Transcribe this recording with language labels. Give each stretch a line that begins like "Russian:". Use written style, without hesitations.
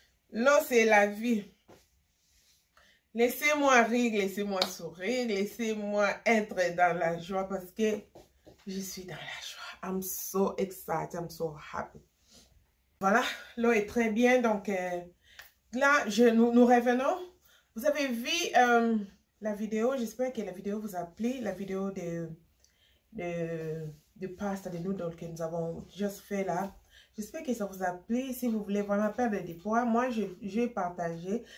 French: L'eau, c'est la vie. Laissez-moi rire, laissez-moi sourire, laissez-moi être dans la joie parce que je suis dans la joie.
English: I'm so excited, I'm so happy.
French: Voilà, l'eau est très bien. Donc, là, nous revenons. Vous avez vu la vidéo. J'espère que la vidéo vous a plu. La vidéo de pasta de noodles que nous avons juste fait là. J'espère que ça vous a plu. Si vous voulez vraiment perdre des poids, moi, j'ai partagé.